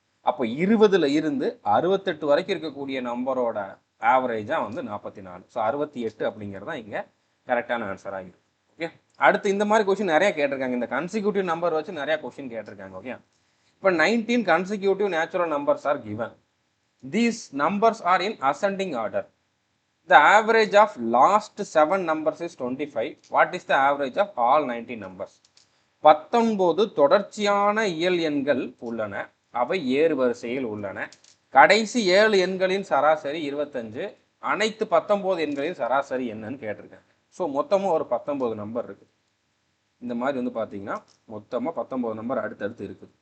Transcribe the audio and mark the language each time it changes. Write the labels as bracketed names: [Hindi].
[Tamil] அப்போ 20ல் இருந்து 68 வரைக்கும் இருக்கக்கூடிய நம்பரோட ஆவரேஜாக வந்து 44. ஸோ 68 அப்படிங்கிறது தான் இங்கே கரெக்டான ஆன்சர் ஆகிடும். ஓகே, அடுத்து இந்த மாதிரி கொஸ்டின் நிறைய கேட்டிருக்காங்க. இந்த கன்சிக்யூட்டிவ் நம்பர் வச்சு நிறையா கொஸ்டின் கேட்டிருக்காங்க. ஓகே, இப்போ 19 [English] Consecutive natural numbers are given. These numbers are in ascending order. The average of last 7 numbers is 25. What is the average of all 19 numbers? [Tamil] 19 தொடர்ச்சியான இயல் எண்கள் உள்ளன, அவை ஏறு வரிசையில் உள்ளன. கடைசி 7 எண்களின் சராசரி 25. அனைத்து 19 எண்களின் சராசரி என்னன்னு கேட்டிருக்காங்க. ஸோ மொத்தமாக ஒரு 19 நம்பர் இருக்குது. இந்த மாதிரி வந்து பார்த்தீங்கன்னா மொத்தமாக 19 நம்பர் அடுத்தடுத்து இருக்குது.